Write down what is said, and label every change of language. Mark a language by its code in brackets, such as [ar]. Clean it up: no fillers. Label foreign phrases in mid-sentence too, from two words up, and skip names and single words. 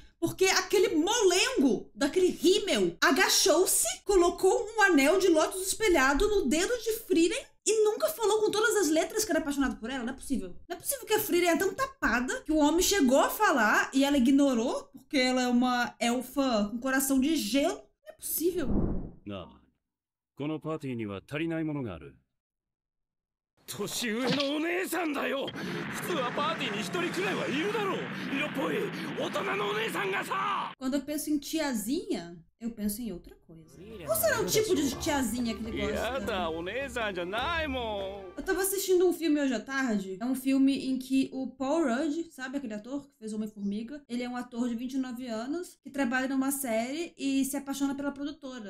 [pt] Porque aquele molengo daquele Himmel agachou-se, colocou um anel de Lotus espelhado no dedo de Frieren e nunca falou com todas as letras que era apaixonado por ela. Não é possível. Não é possível que a Frieren é tão tapada que o homem chegou a falar e ela ignorou porque ela é uma elfa com coração de gelo. Não é possível. [ja] なあ、このパーティーには足りないものがある。年上のお姉さんだよ。普通はパーティーに一人くらいはいるだろう。色っぽい大人のお姉さんがさ。 [pt] Quando eu penso em tiazinha, eu penso em outra coisa. Qual será o tipo de tiazinha que ele gosta? Eu tava assistindo um filme hoje à tarde. É um filme em que o Paul Rudd, sabe aquele ator que fez Homem-Formiga? Ele é um ator de 29 anos que trabalha numa série e se apaixona pela produtora.